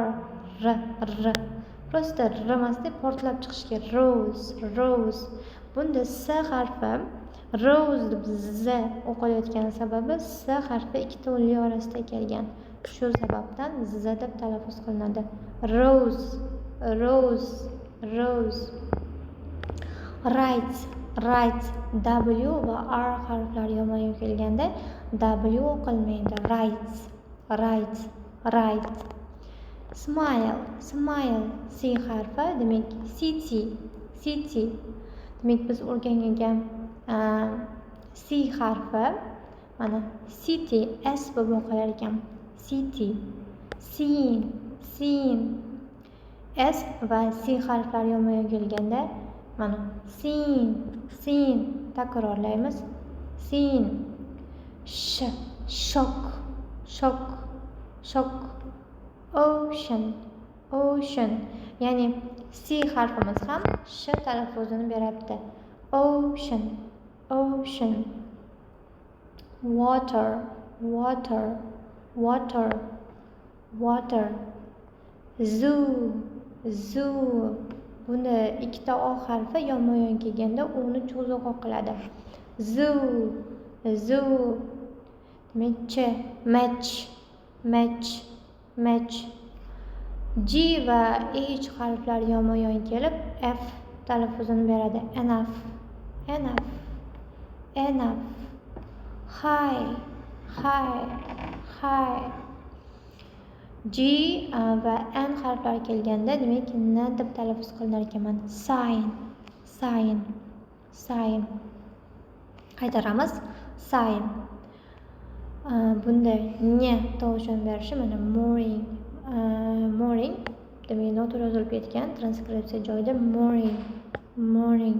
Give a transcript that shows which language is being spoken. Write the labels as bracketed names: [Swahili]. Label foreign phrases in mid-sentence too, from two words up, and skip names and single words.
[Uzbek] Prosta r emasda portlab chiqishga. Rose. Bunda S harfi rose deb z o'qilayotgani sababi S harfi ikkita o'li orasida kelgan. Shu sababdan z deb talaffuz qilinadi. [English] Rose. Right. [Uzbek] W va R harflari yonma-yon kelganda W o'qilmaydi. [English] Right. Smile. [Uzbek] C harfi, demak city. Demak biz o'rgangan C harfi mana city S bo'lib o'qilar ekan. [English] City. Scene. [Uzbek] S va C harflari yonma-yon kelganda mana scene takrorlaymiz. [English] Scene. Shock. [Uzbek] Ocean. Ya'ni C harfimiz ham sh talaffuzini beryapti. [English] Ocean. Water. [Uzbek] Zoo. Buni ikkita o harfi yonma-yon kelganda uni cho'ziq o'qiladi. Zoo. Demak, match. G va H harflari yonma-yon kelib F talaffuzini beradi. [English] Enough. High. [Uzbek] G va N harflari kelganda demak N deb talaffuz qilinar ekan. Sign. Qaytaramiz. Sign. Bunda ne tovushini berishi mana morning demak noto'g'ri yozilib ketgan transkripsiya joyida morning.